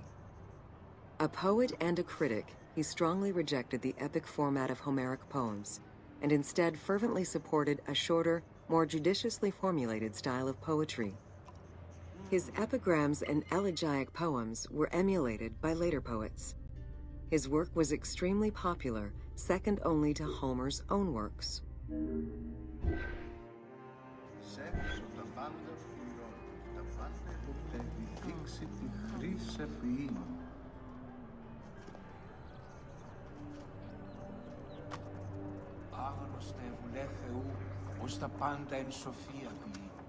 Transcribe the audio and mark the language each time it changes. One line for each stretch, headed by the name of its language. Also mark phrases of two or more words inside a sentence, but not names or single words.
English: A poet and a critic, he strongly rejected the epic format of Homeric poems, and instead fervently supported a shorter, more judiciously formulated style of poetry. His epigrams and elegiac poems were emulated by later poets. His work was extremely popular, second only to Homer's own works.
Greek: Άγνωστε βουλέ Θεού, ως τα πάντα εν σοφία ποιεί.